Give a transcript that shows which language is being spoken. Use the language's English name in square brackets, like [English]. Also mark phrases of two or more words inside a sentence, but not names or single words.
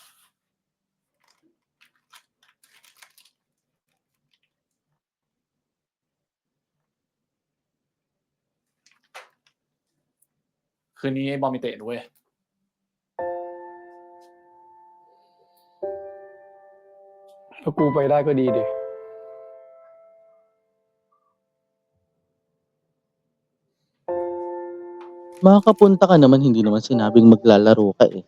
[Thai] คืนนี้บอลมีเตะด้วย ถ้ากูไปได้ก็ดีดิ [Filipino] Makakapunta ka naman, hindi naman sinabing maglalaro ka eh.